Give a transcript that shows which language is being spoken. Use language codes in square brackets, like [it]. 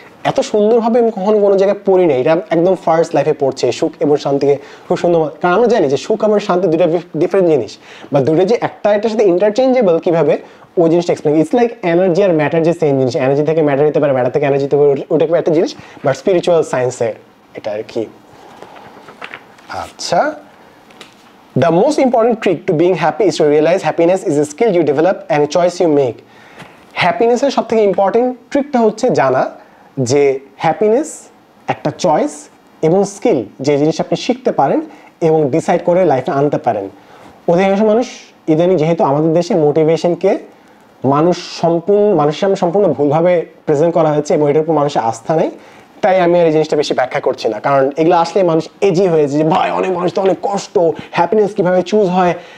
[bn] এত সুন্দরভাবে আমি কখনো কোনো জায়গায় পড়ি না, এটা একদম ফার্স্ট লাইফে পড়ছে সুখ এবং শান্তিকে খুব সুন্দর, কারণ আমরা জানি যে সুখ এবং শান্তি দুটো ডিফারেন্ট জিনিস, বা দুটো যে একটা এটার সাথে ইন্টারচেঞ্জেবল কিভাবে ওই জিনিসটা explain. [en] it's like [bn] energy আর matter যে সেম জিনিস, এনার্জি থেকে ম্যাটার হতে পারে, ম্যাটার থেকে এনার্জি হতে পারে, ওটা একটা জিনিস, বাট স্পিরিচুয়াল সায়েন্সের এটা আর কি। আচ্ছা, [en] the most important trick to being happy is to realize happiness is a skill you develop and a choice you make. [bn] হ্যাপিনেসের সব থেকে ইম্পর্টেন্ট ট্রিকটা হচ্ছে জানা যে হ্যাপিনেস একটা চয়েস এবং স্কিল, যে জিনিস আপনি শিখতে পারেন এবং ডিসাইড করে লাইফে আনতে পারেন। অধিকাংশ মানুষ ইদানিং, যেহেতু আমাদের দেশে মোটিভেশনকে মানুষের সামনে সম্পূর্ণ ভুলভাবে প্রেজেন্ট করা হয়েছে এবং এটার উপর মানুষের আস্থা নেই, তাই আমি আর এই জিনিসটা বেশি ব্যাখ্যা করছি না, কারণ এগুলো আসলে মানুষ এজি হয়েছে যে ভাই অনেক মানুষ তো অনেক কষ্ট, হ্যাপিনেস কীভাবে চুজ হয়।